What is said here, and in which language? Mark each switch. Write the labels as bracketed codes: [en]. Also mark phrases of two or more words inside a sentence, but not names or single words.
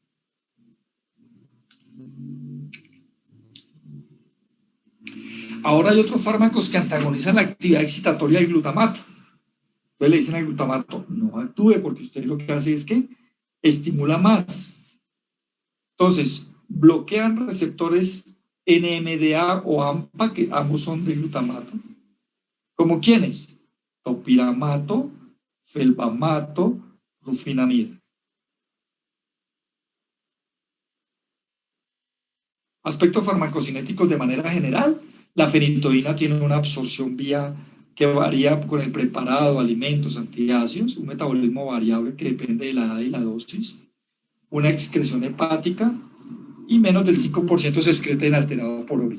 [es] Ahora hay otros fármacos que antagonizan la actividad excitatoria del glutamato. Entonces le dicen al glutamato, no actúe, porque usted lo que hace es que estimula más. Entonces, bloquean receptores NMDA o AMPA, que ambos son de glutamato. ¿Como quiénes? Topiramato, felbamato, rufinamida. Aspectos farmacocinéticos de manera general, la fenitoína tiene una absorción vía que varía con el preparado, alimentos, antiácidos, un metabolismo variable que depende de la edad y la dosis, una excreción hepática y menos del 5% se excreta inalterado por orina.